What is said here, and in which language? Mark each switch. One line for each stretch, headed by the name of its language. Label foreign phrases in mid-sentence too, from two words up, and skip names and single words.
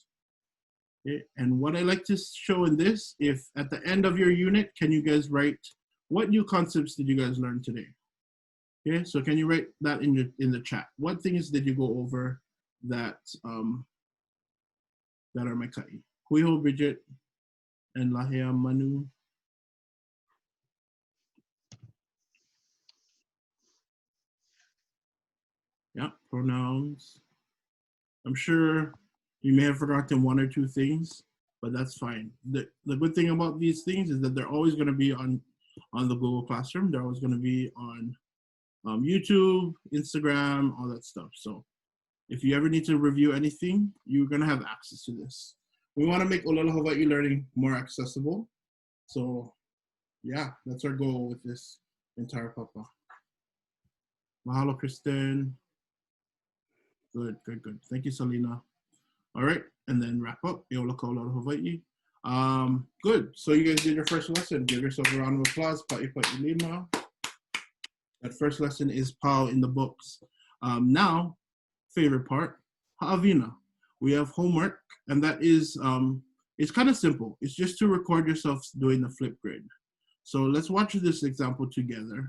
English: Okay. And what I like to show in this, if at the end of your unit, can you guys write what new concepts did you guys learn today? Okay, so can you write that in the chat? What things did you go over that that are my kaʻi? Huiho, Bridget, and Lahea Manu. Yeah, pronouns. I'm sure you may have forgotten one or two things, but that's fine. The good thing about these things is that they're always going to be on the Google Classroom. They're always going to be on YouTube, Instagram, all that stuff. So if you ever need to review anything, you're going to have access to this. We want to make ʻŌlelo Hawai'i learning more accessible. So yeah, that's our goal with this entire papa. Mahalo, Kristen. Good, good, good. Thank you, Selena. All right, and then wrap up. ʻŌlelo Hawai'i. Good. So you guys did your first lesson. Give yourself a round of applause.
Hawaiian: Paʻi lima.
English: That first lesson is pau in the books. Now, favorite part, ha'avina. We have homework, and that is, it's kind of simple. It's just to record yourself doing the flip grid. So let's watch this example together.